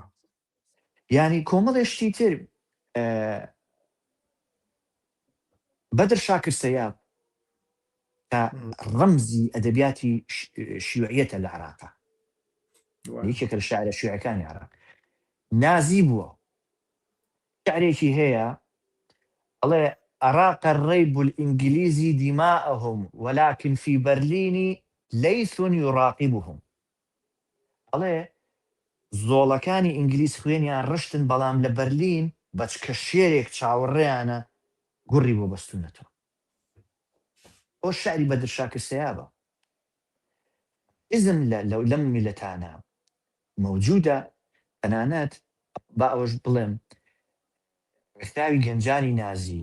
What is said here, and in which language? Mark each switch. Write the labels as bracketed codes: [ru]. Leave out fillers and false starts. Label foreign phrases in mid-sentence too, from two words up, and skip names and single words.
[ckb] یعنی کۆمەڵێشتی تر بەدر شاکر سەیاب کە ڕەمزی ئەدەبیاتی شیوعیەتە لە عێراقا یەکێکە لە شاعرە شیوعەکانی عێراق نازی بووە شعرێکی هەیە ئەڵێ [ar] أراق الريب الإنجليزي دماءهم ولكن في برلين ليث يراقبهم [ckb] ئەڵێ زۆڵەکانی ئینگلیس خوێنیان ڕشتن بەڵام لە بەرلین بەچکە شێرێک چاوەڕێیانە گوڕی بۆ بەستونەتەوە ئەو شعری بەدر شاکر سەیابە ئیزم لەم میلەتانە مەوجودە تەنانەت با ئەوەش بڵێم ڕێکخراوی گەنجانی نازی